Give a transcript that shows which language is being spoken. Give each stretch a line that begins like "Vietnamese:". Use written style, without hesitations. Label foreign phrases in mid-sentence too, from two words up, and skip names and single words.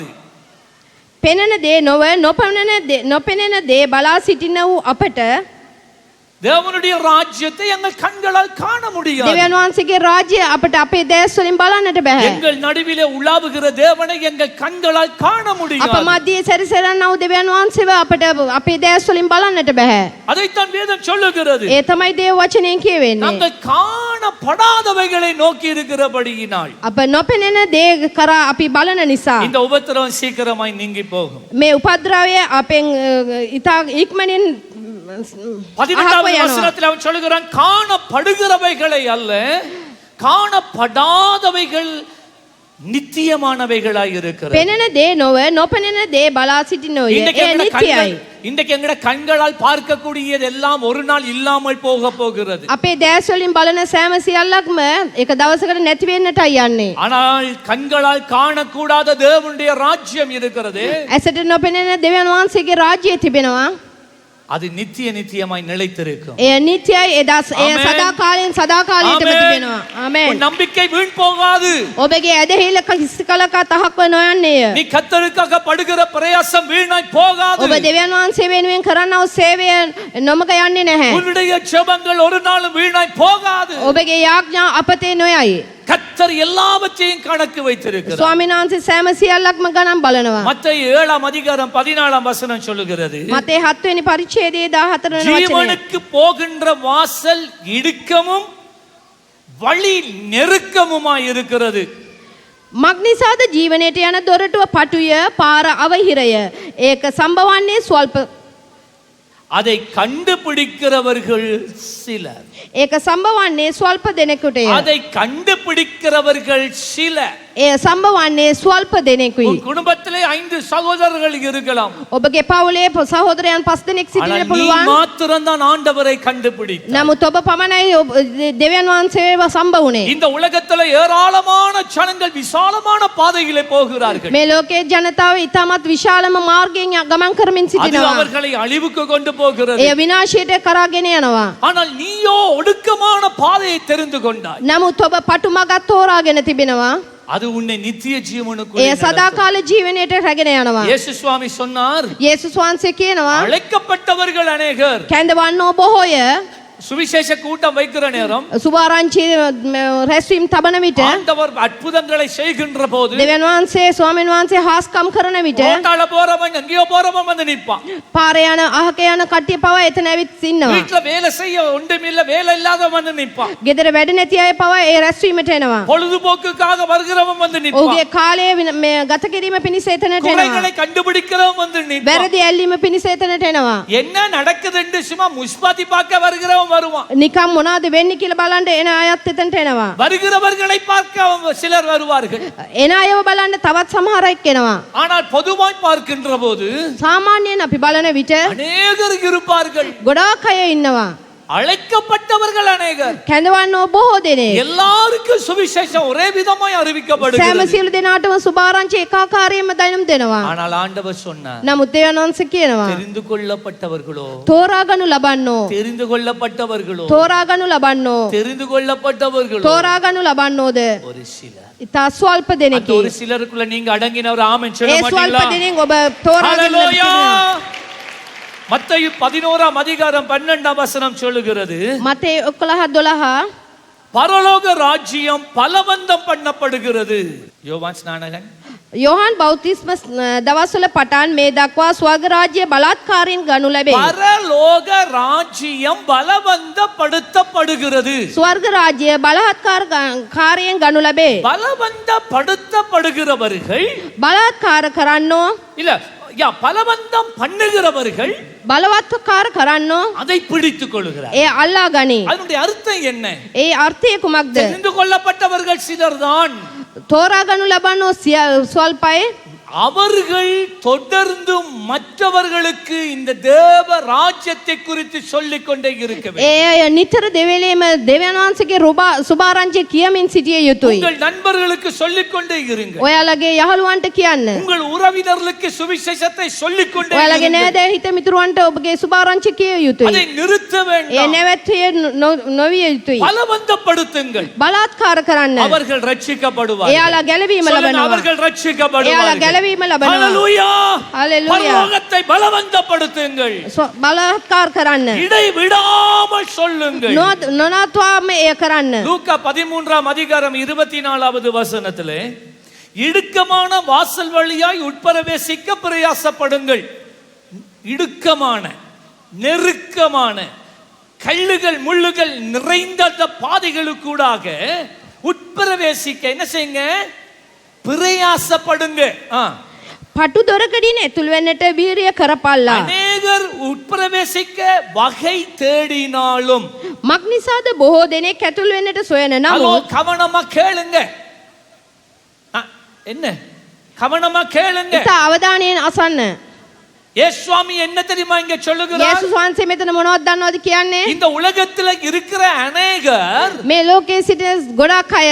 Sinhala: පෙනෙන දේ නොව නොපෙනෙන දේ බලා සිටින වූ අපට
Tamil: தேவனுடைய ராஜ்யத்தை எங்கள் கண்களால் காண முடியாது.
Sinhala: දෙවියන් වහන්සේගේ රාජ්‍යය අපට අපේ දැස් වලින් බලන්නට බෑ.
Tamil: எங்கள் நடுவிலே உலாவுகிற தேவனை எங்கள் கண்களால் காண
Sinhala: අප
Tamil: முடியாது.
Sinhala: මැදියේ සැරිසරන්නා වූ දෙවියන් වහන්සේව අපට අපේ දැස් වලින් බලන්නට බෑ.
Tamil: அதைத்தான் வேதம் சொல்லுகிறது.
Sinhala: ඒ තමයි දේව වචනයෙන් කියවෙන්නේ.
Tamil: நாங்கள் காணப்படாதவைகளை நோக்கி இருக்கிறபடியினால்
Sinhala: අප නොපෙනෙන දේ කරා අපි බලන නිසා
Tamil: இந்த உபத்திரவம் சீக்கிரமாய் நீங்கி போகும்.
Sinhala: මේ උපද්‍රවය අපෙන් ඉතා ඉක්මනින්
Tamil: 18வது வசனத்தில் அவன் சொல்லுகிறான், காணப்படுகிறவைகளை அல்ல காணப்படாதவைகள் நித்தியமானவைகளாய் இருக்கிறது.
Sinhala: පෙනෙන දේ නොව නොපෙනෙන දේ බලා සිටිනෝය.
Tamil: இன்றைக்கு
Sinhala: ඒ නිත්‍යයි.
Tamil: இன்றைக்கு எங்கட கண்களால் பார்க்கக்கூடியது எல்லாம் ஒரு நாள் இல்லாமல் போக போகிறது.
Sinhala: අපේ දැස් වලින් බලන සෑම සියල්ලක්ම එක දවසකට නැති වෙන්නටයි යන්නේ.
Tamil: ஆனால் கண்களால் காணக்கூடாத தேவனுடைய ராஜ்யம் இருக்கிறது.
Sinhala: ඇසට නොපෙනෙන දෙවියන් වහන්සේගේ රාජ්‍යය තිබෙනවා.
Tamil: அது நித்தியமாய் நிலைத்திருக்கும்.
Sinhala: ඒ නිත්‍යයි. ඒ සදා කාලයෙන් සදා කාලයටම තිබෙනවා. ආමේන්.
Tamil: உன் நம்பிக்கை வீண் போகாது.
Sinhala: ඔබගේ ඇදහිල්ල කිසි කලක තහක්ව නොයන්නේය.
Tamil: நீ கர்த்தருக்காக படுகிற பிரயாசம் வீணாய் போகாது.
Sinhala: ඔබ දෙවියන් වහන්සේ වෙනුවෙන් කරන්නා වූ සේවය නොමග යන්නේ නැහැ.
Tamil: உன்னுடைய ஜெபங்கள் ஒரு நாளும் வீணாய் போகாது.
Sinhala: ඔබගේ යාඥා අපතේ නොයයි.
Tamil: கர்த்தர் எல்லாவற்றையும் கணக்கு வைத்திருக்கிறார்.
Sinhala: ස්වාමීන් වහන්සේ සෑම සියල්ලක්ම ගණන් බලනවා.
Tamil: மத்தேயு 7 அதிகாரம் 14 வசனம் சொல்லுகிறது,
Sinhala: මතේ 7 වෙනි පරිච්ඡේදයේ 14 වෙනි වචනය.
Tamil: ஜீவனுக்கு போகின்ற வாசல் இடுக்கமும் வழி நெருக்கமுமாய் இருக்கிறது.
Sinhala: මග්නිසාද ජීවනයට යන දොරටුව පටුය පාර අවහිරය. ඒක සම්බවන්නේ ස්වල්ප.
Tamil: அதை கண்டுபிடிக்கிறவர்கள் சிலர்.
Sinhala: ඒක සම්බවන්නේ ස්වල්ප දෙනෙකුටය.
Tamil: அதை கண்டுபிடிக்கிறவர்கள் சிலர்.
Sinhala: ඒ සම්බවන්නේ ස්වල්ප දෙනෙකුයි.
Tamil: உன் குடும்பத்திலே 5 சகோதரர்கள் இருக்கலாம்.
Sinhala: ඔබගේ පවුලේ සහෝදරයන් 5 දෙනෙක් සිටින්න
Tamil: ஆனால் நீ
Sinhala: පුළුවන්.
Tamil: மாத்திரம்தான் ஆண்டவரை கண்டுபிடித்தாய்.
Sinhala: නමුත් ඔබ පමණයි දෙවියන් වහන්සේව සම්බ වුණේ.
Tamil: இந்த உலகத்துல ஏராளமான ஜனங்கள் விசாலமான பாதையிலே போகிறார்கள்.
Sinhala: මේ ලෝකයේ ජනතාව ඉතාමත් විශාලම මාර්ගයෙන් ගමන් කරමින්
Tamil: அது
Sinhala: සිටිනවා.
Tamil: அவர்களை அழிவுக்கு கொண்டு போகிறது.
Sinhala: එය විනාශයට කරාගෙන යනවා.
Tamil: ஆனால் நீயோ ஒடுக்கமான பாதையை தெரிந்து கொண்டாய்.
Sinhala: නමුත් ඔබ පටු මගක් තෝරාගෙන තිබෙනවා.
Tamil: அது உன்னை நித்திய ஜீவனுக்கு
Sinhala: එය සදාකාල ජීවනයට රැගෙන යනවා.
Tamil: இயேசு சுவாமி சொன்னார்,
Sinhala: යේසුස් වහන්සේ කියනවා
Tamil: அழைக்கப்பட்டவர்கள் அநேகர்.
Sinhala: කැඳවන්නෝ බොහෝය.
Tamil: சுவிசேஷ கூட்டம் வைக்கிற நேரம்
Sinhala: සුභාරංචි රැස්වීම තබන විට
Tamil: ஆண்டவர் அற்புதங்களை செய்கின்ற போது
Sinhala: දෙවියන් වහන්සේ ස්වාමීන් වහන්සේ හාස්කම් කරන විට
Tamil: ரோட்டால போறவன் எங்கேயோ போறவன் வந்து நிப்பான்.
Sinhala: පාරේ යන අහක යන කට්ටිය පවා එතන ඇවිත් ඉන්නවා.
Tamil: வீட்டுல வேலை செய்ய ஒன்றுமில்ல, வேலை இல்லாதவன் வந்து நிப்பான்.
Sinhala: ගෙදර වැඩ නැති අය පවා ඒ රැස්වීමට එනවා.
Tamil: பொழுதுபோக்குக்காக வருகிறவன் வந்து நிப்பான்.
Sinhala: ඔහුගේ කාලය මේ ගත කිරීම පිණිස එතනට එනවා.
Tamil: குறைகளை கண்டுபிடிக்கிறவன் வந்து நிப்பான்.
Sinhala: වැරදි ඇල්ලීම පිණිස එතනට එනවා.
Tamil: என்ன நடக்குதுன்னு சும்மா முஸ்பாத்தி பார்க்க வருகிறவன் வருவான்.
Sinhala: නිකම් මොනවද වෙන්නේ කියලා බලන්න එන අයත් එතනට එනවා.
Tamil: வருகிறவர்களை பார்க்க சிலர் வருவார்கள்.
Sinhala: එන අයව බලන්න තවත් සමහරක් එනවා.
Tamil: ஆனால் பொதுவாய் பார்க்கின்ற போது
Sinhala: සාමාන්‍යයෙන් අපි බලන විට
Tamil: அநேகர் இருப்பார்கள்.
Sinhala: ගොඩාක් අය ඉන්නවා.
Tamil: அழைக்கப்பட்டவர்கள் அநேகர்.
Sinhala: කැඳවන්නෝ බොහෝ දෙනෙක්.
Tamil: எல்லாருக்கும் சுவிசேஷம் ஒரே விதமாய்
Sinhala: සෑම
Tamil: அறிவிக்கப்படுகிறது.
Sinhala: සියලු දෙනාටම සුභාරංචි එකාකාරයෙන්ම දනුම් දෙනවා.
Tamil: ஆனால் ஆண்டவர் சொன்னார்,
Sinhala: නමුත් දෙවියන් වහන්සේ කියනවා
Tamil: தெரிந்து கொள்ளப்பட்டவர்களோ,
Sinhala: තෝරාගනු ලබන්නෝ
Tamil: தெரிந்து கொள்ளப்பட்டவர்களோ,
Sinhala: තෝරාගනු ලබන්නෝ
Tamil: தெரிந்து கொள்ளப்பட்டவர்களோ
Sinhala: තෝරාගනු ලබන්නෝද
Tamil: ஒரு சிலர்.
Sinhala: ඉතා ස්වල්ප
Tamil: அந்த
Sinhala: දෙනෙකි.
Tamil: ஒரு சிலருக்குள்ள நீங்க அடங்கினவர் ஆமென் சொல்ல
Sinhala: ඒ ස්වල්ප
Tamil: மாட்டீங்களா?
Sinhala: දෙනෙක් ඔබ තෝරාගෙන
Tamil: ஹalleluya.
Sinhala: තිබෙනවා.
Tamil: மத்தேயு 11ஆம் அதிகாரம் 12ஆம் வசனம் சொல்லுகிறது,
Sinhala: මතේ 11:12
Tamil: பரலோக ராஜ்யம் பலவந்தம் பண்ணப்படுகிறது. யோவான் ஸ்நானகன்
Sinhala: යොහන් බෞතිස්ම දවස්වල පටන් මේ දක්වා ස්වර්ග රාජ්‍ය බලාත්කාරයෙන් ගනු ලැබේ.
Tamil: பரலோக ராஜ்யம் பலவந்தப்படுத்தப்படுகிறது.
Sinhala: ස්වර්ග රාජ්‍ය බලාත්කාරයෙන් ගනු ලැබේ.
Tamil: பலவந்தப்படுத்தப்படுகிறவர்கள்
Sinhala: බලාත්කාර කරන්නෝ
Tamil: இல்ல பலவந்தம் பண்ணுகிறவர்கள்
Sinhala: බලවත්කාර කරන්නෝ
Tamil: அதை பிடித்துக் கொள்கிறார்.
Sinhala: ඒ අල්ලා ගනී.
Tamil: அதனுடைய அர்த்தம் என்ன?
Sinhala: ඒ අර්ථය කුමක්ද?
Tamil: தெரிந்து கொள்ளப்பட்டவர்கள் சிலர்தான்.
Sinhala: තෝරාගනු ලබන්නෝ ස්වල්පයි.
Tamil: அவர்கள் தொடர்ந்து மற்றவர்களுக்கு இந்த தேவ ராஜ்யத்தை குறித்து சொல்லிக் கொண்டே இருக்க வேண்டும்.
Sinhala: ඒ අය නිතර දෙවේලේම දෙවියන් වහන්සේගේ සුභාරංචිය කියමින් සිටිය යුතුයි.
Tamil: உங்கள் நண்பர்களுக்கு சொல்லிக் கொண்டே இருங்கள்.
Sinhala: ඔයාලගේ යහළුවන්ට කියන්න.
Tamil: உங்கள் உறவினர்களுக்கு சுவிசேஷத்தை சொல்லிக் கொண்டே
Sinhala: ඔයාලගේ
Tamil: இருங்கள்.
Sinhala: නෑදෑ හිත මිතුරන්ට ඔබගේ සුභාරංචිය කිය
Tamil: அதை
Sinhala: යුතුයි.
Tamil: நிறுத்த
Sinhala: ඒ
Tamil: வேண்டாம்.
Sinhala: නැවැත්විය නොවිය යුතුයි.
Tamil: பலவந்தப்படுத்துங்கள்.
Sinhala: බලාත්කාර කරන්න.
Tamil: அவர்கள் ரட்சிக்கப்படுவார்கள்.
Sinhala: එයාලා ගැලවීම
Tamil: சொல்லுங்க,
Sinhala: ලබනවා.
Tamil: அவர்கள்
Sinhala: එයාලා
Tamil: ரட்சிக்கப்படுவார்கள்.
Sinhala: ගැලවීම ලබනවා.
Tamil: ஹalleluya. ஹalleluya. பரலோகத்தை பலவந்தப்படுத்துங்கள்.
Sinhala: බලාත්කාර කරන්න.
Tamil: இடைவிடாமல் சொல்லுங்கள்.
Sinhala: නොනත්වාම එය කරන්න.
Tamil: லூக்கா 13ஆம் அதிகாரம் 24வது வசனத்திலே, இடுக்கமான வாசல் வழியாய் உட்பிரவேசிக்க பிரயாசப்படுங்கள். இடுக்கமான, நெருக்கமான, கல்லுகள் முள்ளுகள் நிறைந்த அந்த பாதைகளுக்கூடாக உட்பிரவேசிக்க என்ன செய்யுங்க? பிரயாசப்படுங்க.
Sinhala: පටු දොරකඩින් ඇතුල් වෙන්නට වීරිය කරපල්ලා.
Tamil: அநேகர் உட்பிரவேசிக்க வகை தேடினாலும்
Sinhala: මක් නිසාද බොහෝ දෙනෙක් ඇතුල් වෙන්නට සොයන
Tamil: ஹலோ,
Sinhala: නමුත්
Tamil: கவனமா கேளுங்க. என்ன கவனமா கேளுங்க.
Sinhala: ඉතා අවධානයෙන් අසන්න.
Tamil: இயேசுவாமி என்ன தெரியுமா இங்க சொல்லுகிறார்?
Sinhala: යේසුස් වහන්සේ මෙතන මොනවද දන්නවද කියන්නේ?
Tamil: இந்த உலகத்துல இருக்கிற அநேகர்
Sinhala: මේ ලෝකයේ සිටින ගොඩක් අය